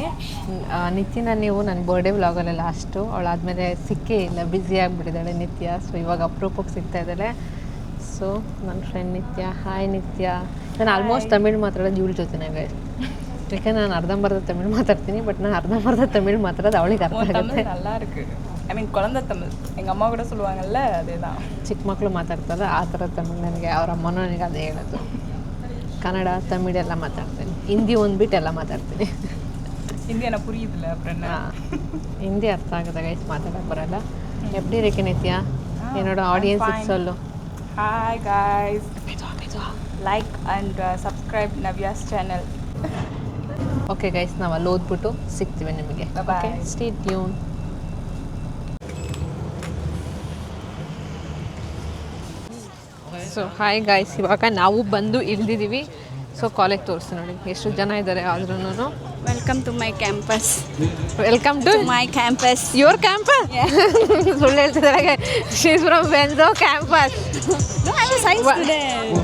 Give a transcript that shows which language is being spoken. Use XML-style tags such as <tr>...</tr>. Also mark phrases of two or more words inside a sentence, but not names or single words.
<kn>ನಿತ್ಯನ ನೀವು ನನ್ನ</kn> <en>birthday vlogಲ್ಲೇ</en> <kn>ಲಾಸ್ಟು, ಅವಳಾದಮೇಲೆ ಸಿಕ್ಕೇ ಇಲ್ಲ, ಬ್ಯುಸಿ ಆಗಿಬಿಟ್ಟಿದ್ದಾಳೆ ನಿತ್ಯ. ಸೊ ಇವಾಗ ಅಪರೂಪಕ್ಕೆ ಸಿಗ್ತಾ ಇದ್ದಾಳೆ. ಸೊ ನನ್ನ ಫ್ರೆಂಡ್ ನಿತ್ಯ. ಹಾಯ್ ನಿತ್ಯ. ನಾನು ಆಲ್ಮೋಸ್ಟ್ ತಮಿಳ್ ಮಾತಾಡೋದು ಇವಳ ಜೊತೆನೇ ಗೈಸ್. ಯಾಕೆ ನಾನು ಅರ್ಧಂಬರ್ಧ ತಮಿಳ್ ಮಾತಾಡ್ತೀನಿ, ಬಟ್ ನಾನು ಅರ್ಧಂಬರ್ಧ ತಮಿಳ್ ಮಾತಾಡೋದು ಅವಳಿಗೆ ಅರ್ಥ ಆಗುತ್ತೆ.</kn> <ta>நல்லா இருக்கு.</ta> <en>I mean</en> <ta>குழந்தை தமிழ் எங்கள் அம்மா கூட சொல்லுவாங்கல்ல, அதே தான்.</ta> <kn>ಚಿಕ್ಕ ಮಕ್ಕಳು ಮಾತಾಡ್ತಾರೆ ಆ ಥರ ತಮಿಳ್ ನನಗೆ ಅವ್ರ ಅಮ್ಮನೂ ನನಗೆ ಅದೇ ಹೇಳೋದು. ಕನ್ನಡ ತಮಿಳ್ ಎಲ್ಲ ಮಾತಾಡ್ತೀನಿ, ಹಿಂದಿ ಒಂದ್ಬಿಟ್ಟು ಎಲ್ಲ ಮಾತಾಡ್ತೀನಿ.</kn> <ta>ಹಿಂದಿ எனக்கு புரியுதுல அப்புறம் என்ன.</ta> <kn>ಹಿಂದಿ ಅರ್ಥ ಆಗುತ್ತೆ ಗೈಸ್, ಮಾತಾಡೋಕ್ಕೆ ಬರಲ್ಲ.</kn> <ta>எப்படி இருக்கு நித்யா? என்னோட ஆடியன்ஸுக்கு சொல்லு.</ta> <en>ஹாய் guys, like and subscribe Navya's channel. Okay guys,</en> <kn>ನಾವು ಅಲ್ಲಿ ಓದ್ಬಿಟ್ಟು ಸಿಗ್ತೀವಿ ನಿಮಗೆ.</kn> <en>Bye. Stay tune.</en> <kn>ಸೊ</kn> <en>Hi guys,</en> <kn>ಇವಾಗ ನಾವು ಬಂದು ಇಳಿದಿದ್ದೀವಿ. ಸೊ ಕಾಲೇಜ್ ತೋರಿಸಿ ನೋಡಿ ಎಷ್ಟು ಜನ ಇದ್ದಾರೆ. ಆದ್ರೂ</kn> <en>Welcome to my campus. Welcome to My campus. Your campus.</en> <kn>ಸುಳ್ಳು ಹೇಳ್ತಿದ್ದಾರೆ.</kn> <en>She is from Benso campus. No, I'm a science student.</en>